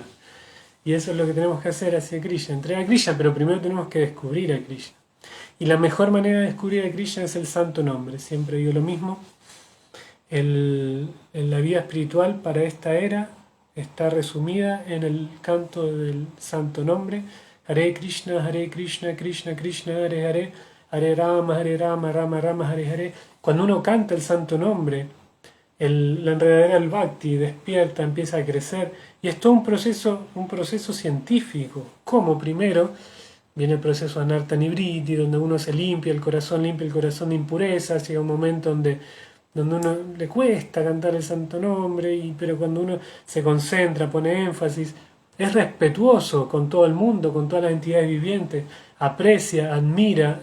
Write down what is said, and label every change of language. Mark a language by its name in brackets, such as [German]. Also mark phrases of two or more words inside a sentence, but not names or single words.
[Spanish] Y eso es lo que tenemos que hacer hacia Krishna, entrega a Krishna, pero primero tenemos que descubrir a Krishna. Y la mejor manera de descubrir a Krishna es el santo nombre. Siempre digo lo mismo. En la vida espiritual para esta era está resumida en el canto del santo nombre. Hare Krishna, Krishna Krishna, Hare Hare, Hare Rama, Rama Rama, Hare Hare. Cuando uno canta el santo nombre, la enredadera del bhakti despierta, empieza a crecer, y es todo un proceso científico. Como primero viene el proceso [Sanskrit] अनर्थ निवृत्ति, [Spanish] donde uno se limpia el corazón de impurezas, llega un momento donde uno le cuesta cantar el santo nombre, pero cuando uno se concentra, pone énfasis, es respetuoso con todo el mundo, con todas las entidades vivientes, aprecia, admira.